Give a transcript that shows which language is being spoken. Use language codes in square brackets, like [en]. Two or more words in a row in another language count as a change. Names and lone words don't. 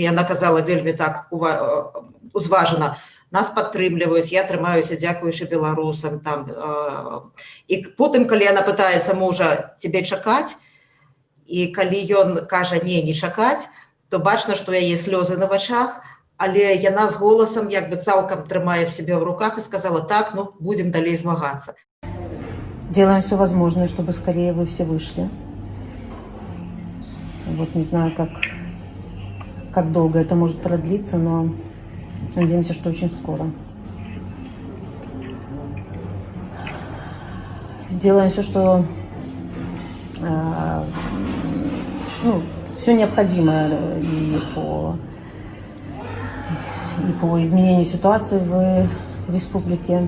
[be] Яна казала вельмі так узважана: нас падтрымліваюць, я трымаюся дзякуючы беларусам. І потым, калі яна пытаецца мужа: цябе чакаць? І калі ён кажа не чакаць, то бачна, што яе слёзы на вачах, але яна з голасам як бы цалкам трымае [ru] в себе в руках и сказала: [be] так, ну, будем далей змагацца. [ru] Делаем все возможное, чтобы скорее вы все вышли. Вот не знаю, как долго это может продлиться, но надеемся, что очень скоро. Делаем все, что все необходимое и по изменению ситуации в республике.